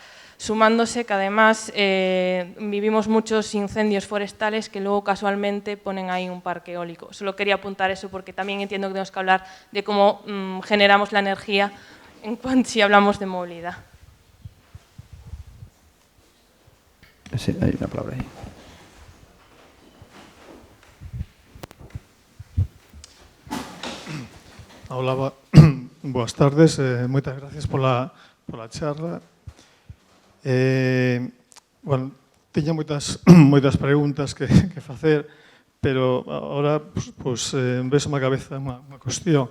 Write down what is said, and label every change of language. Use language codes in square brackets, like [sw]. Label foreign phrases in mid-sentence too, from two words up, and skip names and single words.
[es] Sumándose que además vivimos muchos incendios forestales que luego casualmente ponen ahí un parque eólico. Solo quería apuntar eso porque también entiendo que tenemos que hablar de cómo generamos la energía si hablamos de movilidad. Sí, hay una palabra aí. [gl] Hola, boas tardes, moitas gracias pola charla. Bueno, tiña moitas preguntas que facer, pero agora pues, ves má cabeza unha cuestión.